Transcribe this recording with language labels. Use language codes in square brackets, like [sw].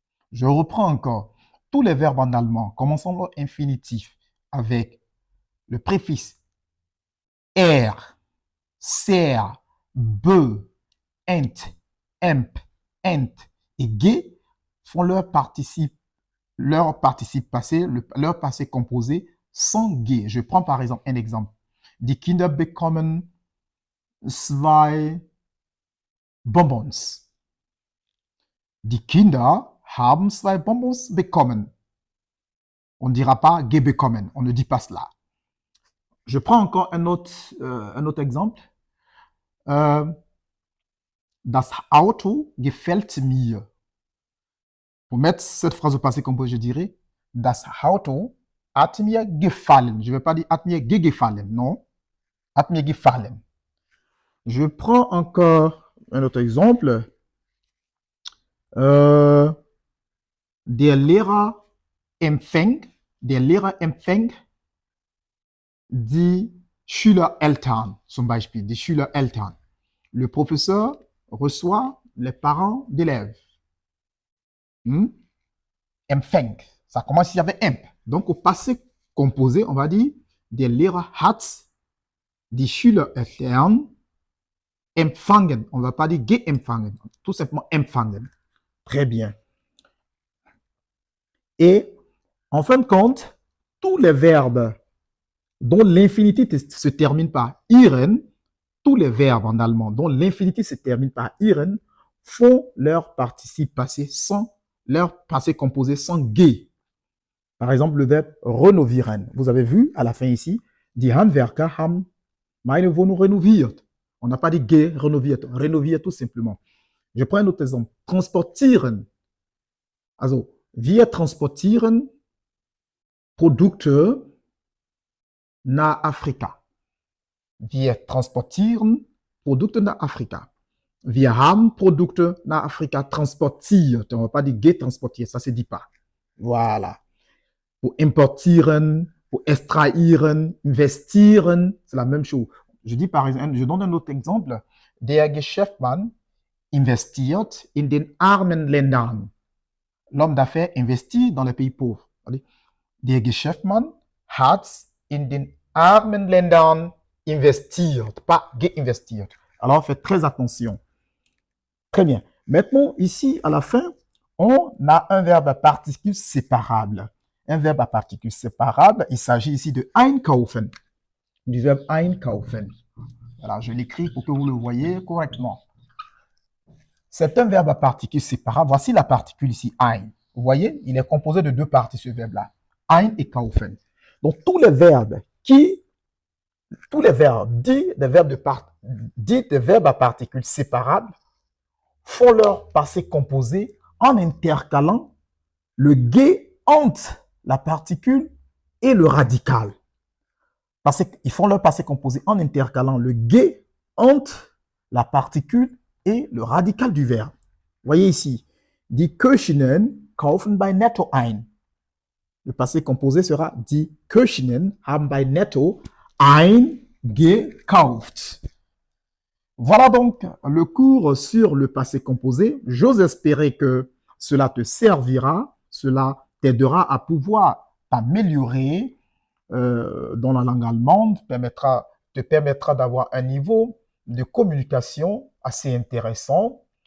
[fr] Je reprends encore. Tous les verbes en allemand commençant leur infinitif avec le préfixe er, ser, be, ent, emp, ent et ge font leur participe passé, leur passé composé sans ge. Je prends par exemple un exemple. [de] Die Kinder bekommen 2 Bonbons. Die Kinder haben 2 Bonbons bekommen. [fr] On ne dira pas bekommen, on ne dit pas cela. Je prends encore un autre exemple. [de] Das Auto gefällt mir. [fr] Pour mettre cette phrase au passé composé, je dirais [de] Das Auto hat mir gefallen. [fr] Je ne vais pas dire [de] hat mir gefallen, [fr] non. [de] Hat mir gefallen. [fr] Je prends encore un autre exemple. [de] Der Lehrer empfängt die Schülereltern, zum Beispiel, die Schülereltern. [fr] Le professeur reçoit les parents d'élèves. Empfängt, ça commence ici avec emp. Donc, au passé composé, on va dire [de] der Lehrer hat die Schülereltern empfangen. [fr] On ne va pas dire geempfangen, tout simplement empfangen. Très bien. Et en fin de compte, tous les verbes dont l'infinitif se termine par iren, tous les verbes en allemand dont l'infinitif se termine par iren font leur participe passé composé sans ge. Par exemple, le verbe renovieren. Vous avez vu à la fin ici, [de] die Handwerker haben meine Wohnung renoviert. [fr] On n'a pas dit ge renoviert, renoviert tout simplement. Je prends un autre exemple. [de] Transportieren. Also, wir transportieren Produkte nach Afrika. Wir transportieren Produkte nach Afrika. Wir haben Produkte nach Afrika transportiert. [fr] On ne va pas dire getransportiert, ça ne se dit pas. Voilà. Pour importieren, pour extrahieren, investieren, c'est la même chose. Je dis par exemple, je donne un autre exemple. [de] Der Geschäftsmann investiert in den armen Ländern. [fr] L'homme d'affaires investit dans les pays pauvres. [de] Der Geschäftsmann hat in den armen Ländern investiert, [fr] pas geinvestiert. Alors, faites très attention. Très bien. Maintenant, ici, à la fin, on a un verbe à particule séparable. Un verbe à particule séparable, il s'agit ici de einkaufen, du verbe einkaufen. Voilà, je l'écris pour que vous le voyez correctement. C'est un verbe à particule séparable. Voici la particule ici, ein. Vous voyez, il est composé de deux parties, ce verbe-là. Ein et kaufen. Donc, tous les verbes dits des verbes à particules séparables font leur passé composé en intercalant le G entre la particule et le radical. Ils font leur passé composé en intercalant le G entre la particule et le radical du verbe. Voyez ici, [de] die Köchinnen kaufen bei Netto ein. [fr] Le passé composé sera [de] die Köchinnen haben bei Netto eingekauft. [fr] Voilà donc le cours sur le passé composé. J'ose espérer que cela te servira, cela t'aidera à pouvoir t'améliorer dans la langue allemande, te permettra d'avoir un niveau de communication assez intéressant.